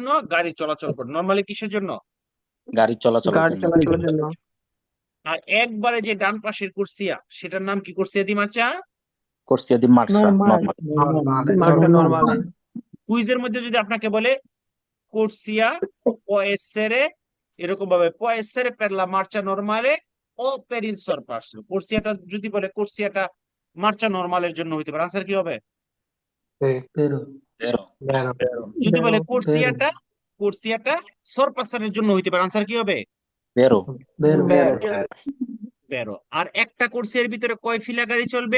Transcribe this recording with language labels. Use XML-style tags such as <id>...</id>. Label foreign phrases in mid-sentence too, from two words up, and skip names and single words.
<bn>গাড়ি চলাচল করে। নরমালি কিসের জন্য? গাড়ি চলাচলের জন্য। আর একবারে যে ডান পাশের কোর্সিয়া সেটার নাম কি?</bn> <it>corsia di marcia. corsia di marcia normale.</it> <bn>কুইজের মধ্যে যদি আপনাকে বলে কোর্সিয়া</bn> <it>può essere</it> <bn>এরকম ভাবে</bn> <it>può essere per la marcia normale o per il sorpasso,</it> <bn>কোর্সিয়াটা যদি বলে কোর্সিয়াটা মার্চা নরমালের জন্য হইতে পারে, আনসার কি হবে? ভেরো। যদি বলে কোর্সিয়াটা সরপাসারের জন্য হইতে পারে, আনসার কি হবে? ভেরো। বেরো। আর একটা কোর্সিয়ার ভিতরে কয় ফিলা গাড়ি চলবে?</bn>